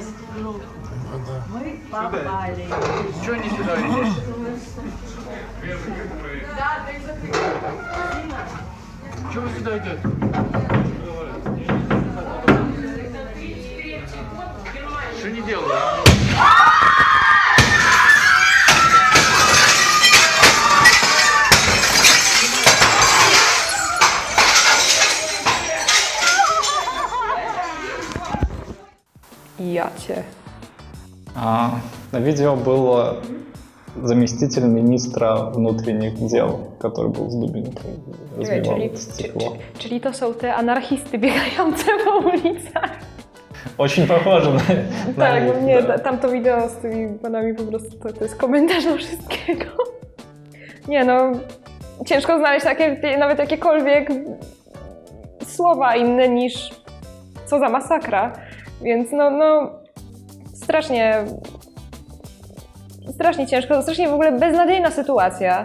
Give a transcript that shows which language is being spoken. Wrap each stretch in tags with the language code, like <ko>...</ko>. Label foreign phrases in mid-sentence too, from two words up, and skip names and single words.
<ru>Мы попали. Чего не сюда идешь? Чего вы сюда идете? Что не делаю?</ru> <pl>Ja cię.</pl> <ru>На видео был заместитель министра внутренних дел, который был с дубинкой, разбивал это стекло.</ru> <pl>Czyli to są te anarchisty biegające po ulicach.</pl> <ru>Очень похоже на</ru> <pl>Tak,</pl> <ru>них,</ru> <pl>nie,</pl> <ru>да.</ru> <pl>tamto wideo z tymi panami po prostu to jest komentarz do wszystkiego. Nie no, ciężko znaleźć nawet jakiekolwiek słowa inne niż co za masakra, więc no strasznie ciężko, strasznie w ogóle beznadziejna sytuacja.</pl>